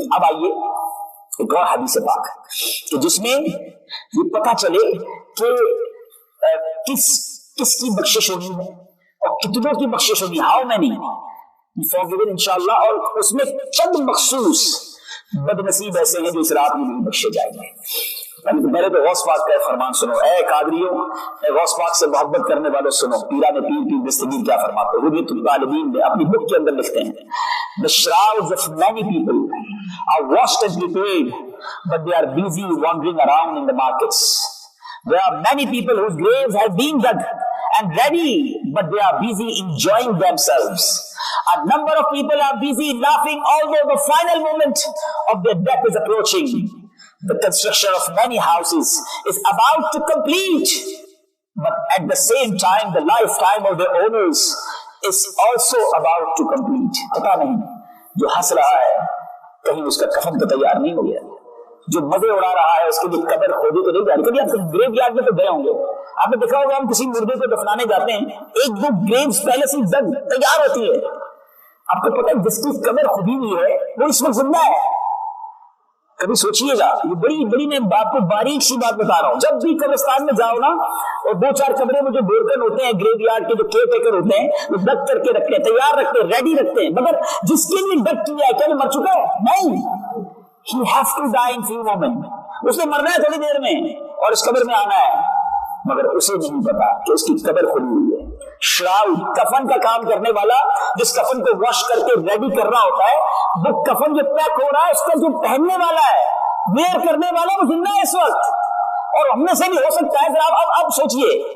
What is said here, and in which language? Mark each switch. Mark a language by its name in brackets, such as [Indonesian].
[Urdu] اب آئیے ایک اور حدیث پاک کہ جس میں یہ پتہ چلے کہ کس کی بخشش ہونی ہے اور کتنوں کی بخشش ہونی. [English] how many forgiven [Urdu] انشاءاللہ. اور اس میں چند مخصوص بد نصیب ایسے ہیں جو اس رات میں نہیں بخشے جائیں گے. میرے تو غوث پاک کا فرمان سنو, اے قادریوں, اے غوث پاک سے محبت کرنے والوں سنو. پیران پیر دستگیر کیا فرماتے ہیں, حجت الطالبین میں اپنی بک کے اندر لکھتے ہیں, [English] the shrouds of many people are washed and prepared but they are busy wandering around in the markets. There are many people whose graves have been dug and ready but they are busy enjoying themselves. A number of people are busy laughing although the final moment of their death is approaching. The construction of many houses is about to complete, but at the same time the lifetime of their owners is also about to complete. [Urdu] پتا نہیں جو ہنس رہا ہے کہیں اس کا کفن تو تیار نہیں ہو گیا, جو مزے اڑا رہا ہے اس کے لیے قبر کھودی تو نہیں جا رہی. کبھی آپ گریو یارڈ میں تو گئے ہوں گے, آپ نے دیکھا ہوگا ہم کسی مردے کو دفنانے جاتے ہیں, 1-2 گریوز پہلے سے دگ تیار ہوتی ہے. آپ کو پتا ہے جس کی قبر کھودی ہوئی ہے وہ اس وقت زندہ ہے. کبھی سوچئے گا, یہ بڑی میں آپ کو باریک سی بات بتا رہا ہوں. جب بھی قبرستان میں جاؤ نا اور 2-4 کمرے میں جو ڈورکن ہوتے ہیں, گریو یارڈ کے جو کیئر ٹیکر ہوتے ہیں, وہ ڈگ کر کے رکھتے ہیں, تیار رکھتے ہیں, ریڈی رکھتے ہیں. مگر جس کے لیے ڈگ کیا ہے کیا وہ مر چکا ہے؟ نہیں. [English] He has to die in few moments. [Urdu] اسے مرنا ہے تھوڑی دیر میں اور اس قبر میں آنا ہے، مگر اسے نہیں پتا کہ اس کی قبر کھلی ہوئی ہے۔ شراؤڈ، کفن کا کام کرنے والا، جس کفن کو واش کر کے ریڈی کر رہا ہوتا ہے، وہ کفن جو پیک ہو رہا ہے اس کا جو پہننے والا ہے، ویئر کرنے والا، وہ زندہ ہے اس وقت۔ اور ہم میں سے بھی ہو سکتا ہے، اب سوچئے